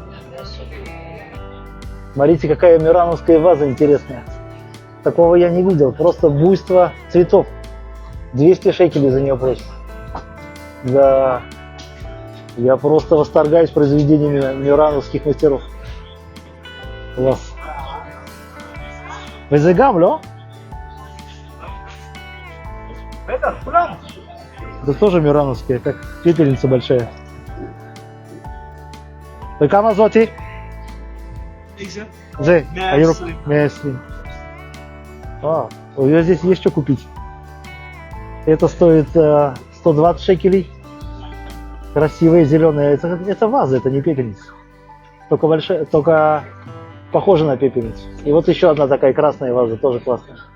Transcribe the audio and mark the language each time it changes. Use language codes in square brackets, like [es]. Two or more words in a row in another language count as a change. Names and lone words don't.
[ru] Смотрите, какая мюрановская ваза интересная. Такого я не видел. Просто буйство цветов. 200 шекелей за нее просят. Да. Я просто восторгаюсь произведениями мюрановских мастеров. Класс. [he] וזה גם, לא? בטח, כולם. [ru] Это тоже мюрановские, как пепельница большая. [he] וכמה זאתי? איזה? זה, 120. 120. [ru] У нее здесь есть что купить. Это стоит 120 шекелей. Красивые зеленые. Это ваза, это не пепельница. Только большая, только похожа на пепельницу. И вот еще одна такая красная ваза, тоже классная.